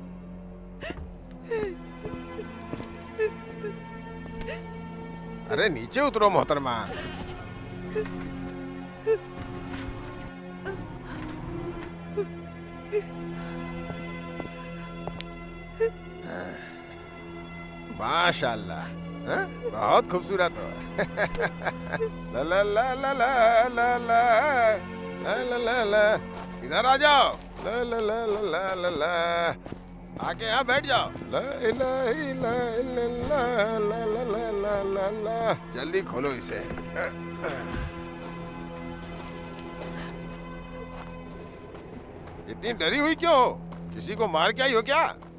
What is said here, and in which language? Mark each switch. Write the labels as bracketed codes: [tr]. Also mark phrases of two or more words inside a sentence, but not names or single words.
[hi] अरे नीचे उतरो मोहतरमा। माशाल्लाह, बहुत खूबसूरत हो। ला ला ला ला ला ला ला ला ला ला ला, इधर आ जाओ। ला ला ला ला ला ला, आके यहाँ बैठ जाओ। [ar] لا إله إلا الله, ला ला ला ला ला ला, [hi] जल्दी खोलो इसे। इतनी डरी हुई क्यों हो? किसी को मार के आई हो क्या?